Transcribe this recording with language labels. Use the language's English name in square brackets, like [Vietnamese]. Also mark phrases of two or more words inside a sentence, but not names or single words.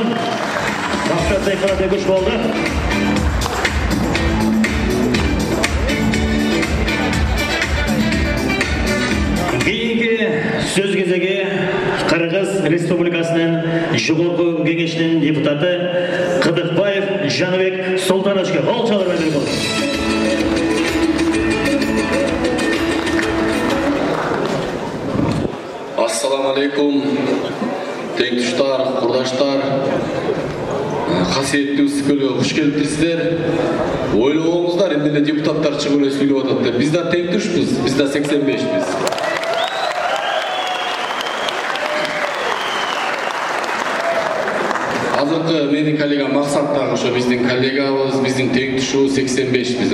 [Kyrgyz] Мактап Сайкалат көч болду. Кийинки сөз кезеги Кыргыз Республикасынын Жогорку Кеңешинин депутаты Кыдыкбаев Жаныбек Султановичке кол чалуулар менен болду. [Arabic] السلام عليكم, [Kyrgyz] теңтуштар, курдаштар, касиеттүү үстүкөлүгө кош келипсиздер. Ойлоңуздар, эмне депутаттар чыгып эле сүйлөп атат. Биз да теңтүшпүз, биз да 85биз. Азыркы менин коллегам Максат дагы ошо биздин коллегабыз, биздин теңтүшүбүз 85биз.